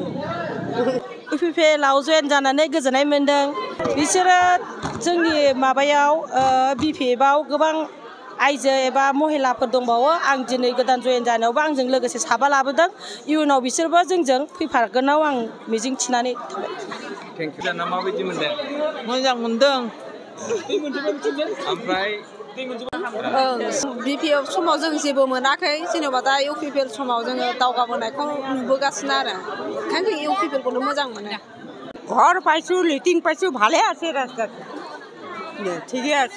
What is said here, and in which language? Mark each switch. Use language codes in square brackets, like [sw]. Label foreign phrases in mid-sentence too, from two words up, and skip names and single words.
[brx] UPPL आव जइन जानानै गोजोननाय मोनदों बिसोरो जोंनि माबायाव BPF आव गोबां आइजो एबा महिलाफोर दंबावो आं दिनै गोदान जइन जानायावबो आंजों लोगोसे साबा लाबोदों इयुनाव बिसोरबो जोंजों फैफागोनाव आं मिजिं थिनानै थाबाय। [en] thank you [brx] जाना माबायदि मोनदों? मोजां मोनदों। ओमफ्राय BPF समाव जों जेबो मोनाखै जेनेबा दा UPPL समाव जोङो दावगाबोनायखौ नुबोगासिनो आरो ओंखायनो जों UPPL खौनो मोजां मोनो। [as] ঘর পাইছো লেট্রিন পাইছো ভালে আছে রাস্তা ঠিকই আছে।